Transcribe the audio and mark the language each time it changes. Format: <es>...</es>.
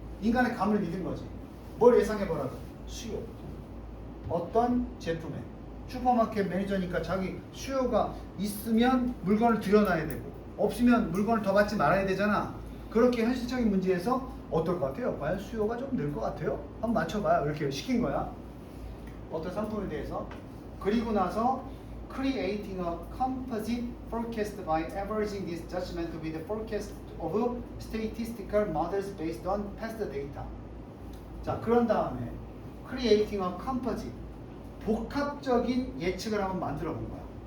<ko>인간의 감을 믿은 거지. 뭘 예상해보라고? 수요. 어떤 제품에. 슈퍼마켓 매니저니까 자기 수요가 있으면 물건을 들여놔야 되고 없으면 물건을 더 받지 말아야 되잖아. 그렇게 현실적인 문제에서 어떨 것 같아요? 과연 수요가 좀 늘 것 같아요? 한번 맞춰봐요. 이렇게 시킨 거야. 어떤 상품에 대해서. 그리고 나서</ko> <en>creating a composite forecast by averaging this judgment with the forecast of statistical models based on past data.</en> <ko>자, 그런 다음에</ko> <en>creating a composite,</en> <ko>복합적인 예측을 한번 만들어 본 거야.</ko>